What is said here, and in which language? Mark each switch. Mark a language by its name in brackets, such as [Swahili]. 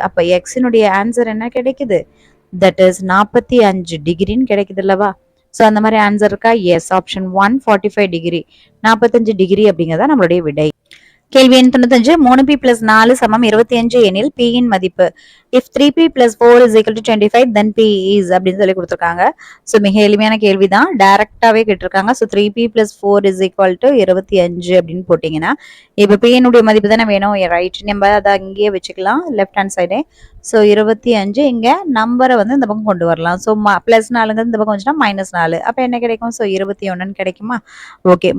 [Tamil] அப்ப எக்ஸினுடைய ஆன்சர் என்ன கிடைக்குது? தட் இஸ் 45 டிகிரின்னு கிடைக்குது அல்லவா? ஸோ அந்த மாதிரி ஆன்சர் இருக்கா? எஸ். Option 1 45 degree. 45 டிகிரி அப்படிங்கிறதா நம்மளுடைய விடை. கேள்வி எண் 95. 3p plus 4 சமம் 25 எனில் p இன் மதிப்பு. [English] if 3p plus 4 is equal to 25 then p is [Tamil] அப்படின்னு சொல்லி கொடுத்துருக்காங்க. ஸோ மிக எளிமையான கேள்வி தான். டைரக்டாவே கேட்டிருக்காங்க. So [English] 3p plus 4 is equal to 25 [Tamil] அப்படின்னு போட்டீங்கன்னா இப்போ p இனுடைய மதிப்பு தானே வேணும். ரைட். நம்ம அதை அங்கேயே வச்சுக்கலாம் லெஃப்ட் ஹேண்ட் சைடே. ஸோ 25 இங்க நம்பரை வந்து இந்த பக்கம் கொண்டு வரலாம். ஸோ பிளஸ் 4 இந்த பக்கம் வந்துச்சுன்னா -4. அப்போ என்ன கிடைக்கும்? ஸோ 21 கிடைக்குமா? ஓகே.